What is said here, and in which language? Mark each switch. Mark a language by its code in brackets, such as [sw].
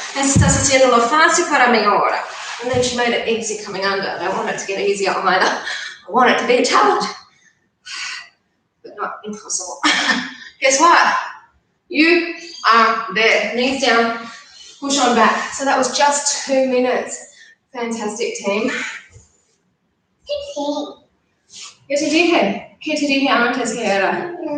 [es] Estás haciéndolo fácil para mí ahora. [en] And then she made it easy coming under. I don't want it to get easier either. I want it to be a challenge. But not impossible. Guess what? You are there. Knees down. Push on back. So that was just 2 minutes. Fantastic, team. [es] ¿Qué te dije antes que era?